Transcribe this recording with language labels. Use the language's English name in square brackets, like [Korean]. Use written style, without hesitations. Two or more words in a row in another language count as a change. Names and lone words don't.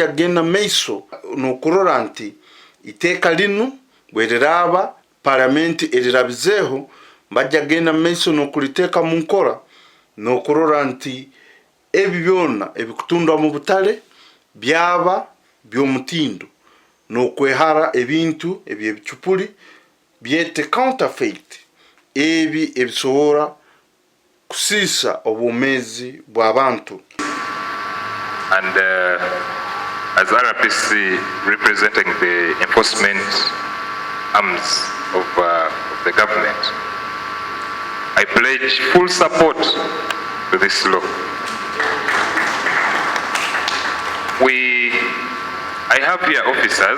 [Tooro] genda meiso n'okurora nti iteka linu bwereraba Parliament erirabizeho mbajja genda meiso n'okuliteka mu nkora n'okurora nti ebi byonna ebikutundwa mu butale byaba by'omutindo n'okwehara ebintu ebyebicupuli byete counterfeit ebi ebisobola kusiisa obwomezi bw'abantu. [English] And as RPC representing the enforcement arms of the government, I pledge full support to this law. I have here officers.